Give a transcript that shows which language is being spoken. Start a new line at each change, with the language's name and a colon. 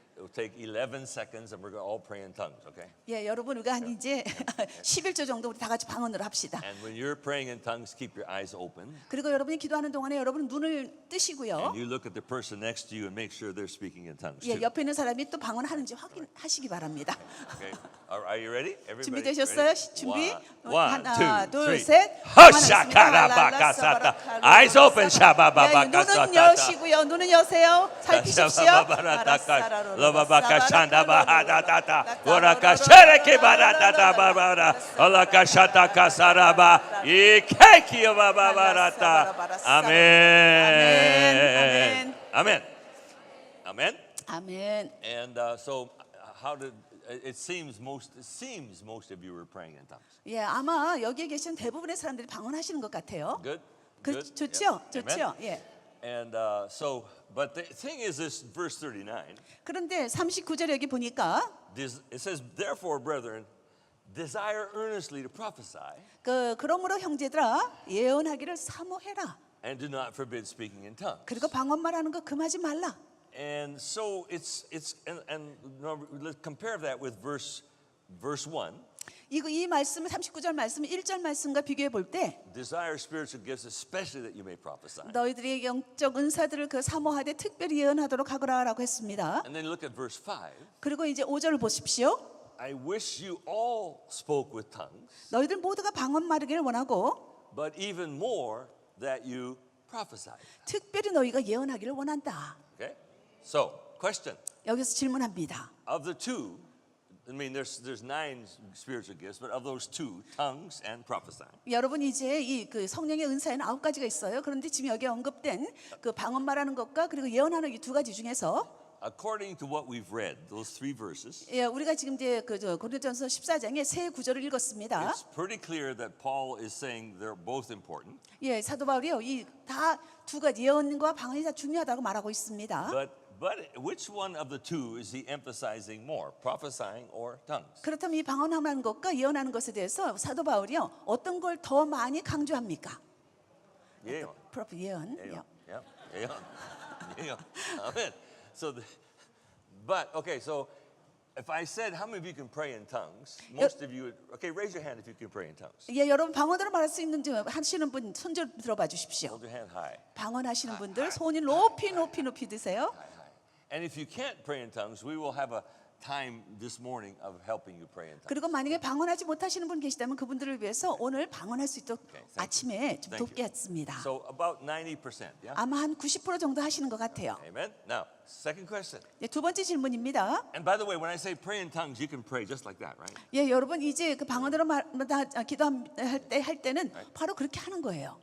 English: We'll take 11 seconds and we're going to all pray in tongues, okay?
Korean: 예, 여러분 우리가 한 이제 11조 정도 우리 다 같이 방언을 합시다.
English: And when you're praying in tongues, keep your eyes open.
Korean: 그리고 여러분이 기도하는 동안에 여러분 눈을 뜨시고요.
English: And you look at the person next to you and make sure they're speaking in tongues.
Korean: 예,
English: Too.
Korean: 옆에 있는 사람이 또 방언하는지 확인하시기 바랍니다.
English: Okay. Are you ready? Everybody?
Korean: 준비되셨어요?
English: Ready?
Korean: 준비?
English: One,
Korean: 하나, 둘,
English: three.
Korean: 셋. 허샤카라바카사타.
English: Eyes open. 샤바바바카사타.
Korean: 여시고요. 눈은 여세요. 살피십시오. 라바바카샤다바하다다다. 오라카샤레케바라다다바바라. 올라카샤타카사라바. 이케키오바바바라타. 아멘. 아멘. 아멘. 아멘.
English: And so, how did it seems most of you were praying in tongues.
Korean: 예, 아마 여기에 계신 대부분의 사람들이 방언하시는 것 같아요.
English: Good.
Korean: 그 좋죠,
English: Yep.
Korean: 좋죠.
English: Amen.
Korean: 예.
English: And so, but the thing is, this verse 39.
Korean: 그런데 39절 여기 보니까
English: It says, "Therefore, brethren, desire earnestly to prophesy,
Korean: 그러므로 형제들아 예언하기를 사모해라.
English: and do not forbid speaking in tongues."
Korean: 그리고 방언 말하는 거 금하지 말라.
English: And so and let's compare that with verse 1.
Korean: 이 말씀을 39절 말씀을 1절 말씀과 비교해 볼 때
English: Desire spiritual gifts, especially that you may prophesy.
Korean: 너희들이 영적 은사들을 사모하되 특별히 예언하도록 하거라라고 했습니다.
English: And then look at verse 5.
Korean: 그리고 이제 5절을 보십시오.
English: I wish you all spoke with tongues,
Korean: 너희들 모두가 방언 말하기를 원하고
English: but even more that you prophesy.
Korean: 특별히 너희가 예언하기를 원한다.
English: Okay? So, question.
Korean: 여기서 질문합니다.
English: Of the two, I mean, there's 9 spiritual gifts, but of those 2, tongues and prophesying.
Korean: 여러분 이제 이 그 성령의 은사에는 9가지가 있어요. 그런데 지금 여기 언급된 그 방언 말하는 것과 그리고 예언하는 이 2가지 중에서
English: According to what we've read, those 3 verses,
Korean: 예, 우리가 지금 이제 그 고린도전서 14장의 세 구절을 읽었습니다.
English: it's pretty clear that Paul is saying they're both important.
Korean: 예, 사도 바울이요. 이 다 2가지 예언과 방언이 다 중요하다고 말하고 있습니다.
English: But which one of the 2 is he emphasizing more, prophesying or tongues?
Korean: 그렇다면 이 방언하는 것과 예언하는 것에 대해서 사도 바울이요. 어떤 걸 더 많이 강조합니까? 예언. 프로프 예언. 예. 예언. 예언.
English: Amen. So, but okay. So, if I said, how many of you can pray in tongues? Most of you would. Okay, raise your hand if you can pray in tongues.
Korean: 예, 여러분 방언으로 말할 수 있는 하시는 분 손 좀 들어봐 주십시오.
English: Hold your hand high.
Korean: 방언하시는 분들 손이 높이 드세요.
English: And if you can't pray in tongues, we will have a time this morning of helping you pray in tongues.
Korean: 그리고 만약에 방언하지 못하시는 분 계시다면 그분들을 위해서 오늘 방언할 수 있도록 아침에 좀
English: Thank
Korean: 돕게
English: you.
Korean: 했습니다.
English: So about 90%. Yeah.
Korean: 아마 한 90% 정도 하시는 것 같아요.
English: Amen. Now, second question.
Korean: 예, 두 번째 질문입니다.
English: And by the way, when I say pray in tongues, you can pray just like that, right?
Korean: 예, 여러분 이제 그 방언으로 기도할 때는 바로 그렇게 하는 거예요.